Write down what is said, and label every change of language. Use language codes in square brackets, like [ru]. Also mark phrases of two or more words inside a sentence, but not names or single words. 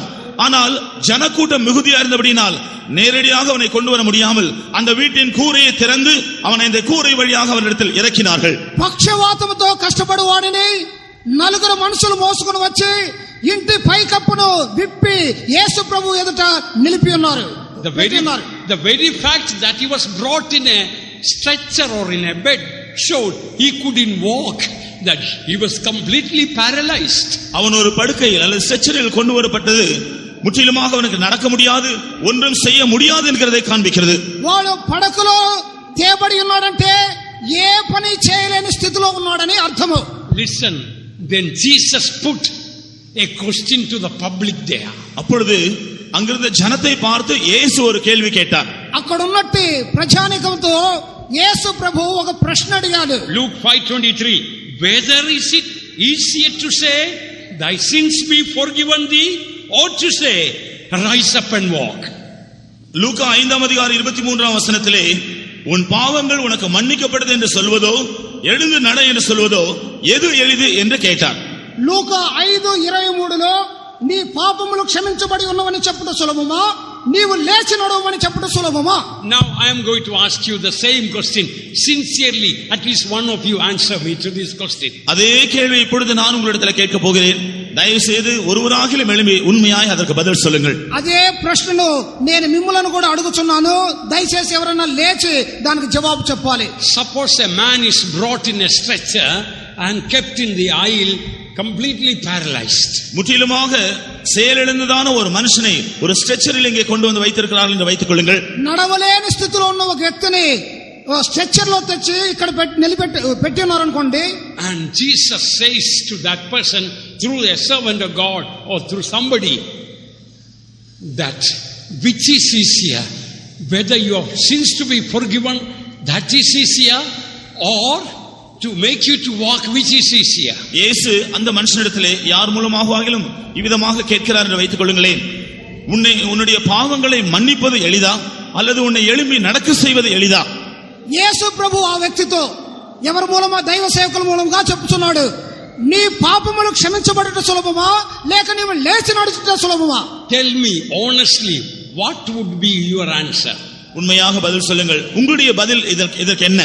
[ta] ஆனால் ஜனக்கூட்டம் மிகுதியா இருந்தபடினால் நேரடியாக அவனை கொண்டு வர முடியாமல் அந்த வீட்டின் கூரையை திறந்து அவனை இந்த கூரை வழியாக அவனிடத்தில் இறக்கினார்கள். [te] పక్షవాతముతో కష్టపడువాడిని నలుగురు మనుషులు మోసుకొని వచ్చి ఇంటి పైకప్పును విప్పి యేసు ప్రభు ఎదుట నిలిపి ఉన్నారు. [en] The very fact that he was brought in a stretcher or in a bed showed he couldn't walk, that he was completely paralyzed. [ta] அவன் ஒரு படுக்கையில் அல்லது ஸ்ட்ரெச்சரில் கொண்டு வரப்பட்டது முற்றிலுமாக அவனுக்கு நடக்க முடியாது, ஒன்றும் செய்ய முடியாது என்கிறதை காண்பிக்கிறது. [te] వాడు పడకలో తేబడి ఉన్నాడంటే ఏ పని చేయలేని స్థితిలో ఉన్నాడని అర్థము. [en] Listen, then Jesus put a question to the public there. [ta] அப்பொழுது அங்கிருந்த ஜனத்தை பார்த்து இயேசு ஒரு கேள்வி கேட்டார். [te] అక్కడ ఉన్నట్టు ప్రజానికంతో యేసు ప్రభు ఒక ప్రశ్న అడిగాడు. [en] Luke 5:23, whether is it easier to say thy sins be forgiven thee, or to say rise up and walk? [ta] லூக்கா 5:23 உன் பாவங்கள் உனக்கு மன்னிக்கப்பட்டது என்று சொல்வதோ எழுந்து நட என்று சொல்வதோ எது எளிது என்று கேட்டார். [te] లూకా 5:23 నీ పాపములు క్షమించబడి ఉన్నవని చెప్పుట సులభమా, నీవు లేచి నడవమని చెప్పుట సులభమా? [en] Now I am going to ask you the same question sincerely. At least one of you answer me to this question. [ta] அதே கேள்வி இப்பொழுது நான் உங்களிடத்தில் கேட்க போகிறேன். దయவு செய்து ஒருவராகிலும் எழும்பி உண்மையாய் அதற்கு பதில் சொல்லுங்கள். [te] అదే ప్రశ్నను నేను మిమ్ములను కూడా అడుగుచున్నాను. దయచేసి ఎవరైనా లేచి దానికి జవాబు చెప్పాలి. [en] Suppose a man is brought in a stretcher and kept in the aisle, completely paralyzed. [ta] முற்றிலுமாக செயலிழந்ததான ஒரு மனுஷனை ஒரு ஸ்ட்ரெச்சரில் இங்கே கொண்டு வந்து வைத்திருக்கிறார்கள் என்று வைத்துக் கொள்ளுங்கள். [te] నడవలేని స్థితిలో ఉన్న ఒక వ్యక్తిని స్ట్రెచర్ లో తెచ్చి ఇక్కడ పెట్టి ఉన్నారనుకోండి. [en] And Jesus says to that person through a servant of God or through somebody, that which is easier, whether your sins to be forgiven that is easier, or to make you to walk, which is easier? [ta] இயேசு அந்த மனுஷனிடத்திலே யார் மூலமாகவும் இவ்விதமாக கேட்கிறார் என்று வைத்துக் கொள்ளுங்களேன். உன்னுடைய பாவங்களை மன்னிப்பது எளிதா அல்லது உன்னை எழும்பி நடக்க செய்வது எளிதா? [te] యేసు ప్రభు ఆ వ్యక్తితో ఎవరి మూలమా దైవ సేవకుల మూలంగా చెప్తున్నాడు, నీ పాపములు క్షమించబడట సులభమా లేక నీవు లేచి నడుచుట సులభమా? [en] Tell me honestly, what would be your answer? [ta] உண்மையாக பதில் சொல்லுங்கள். உங்களுடைய பதில் இதற்கு என்ன?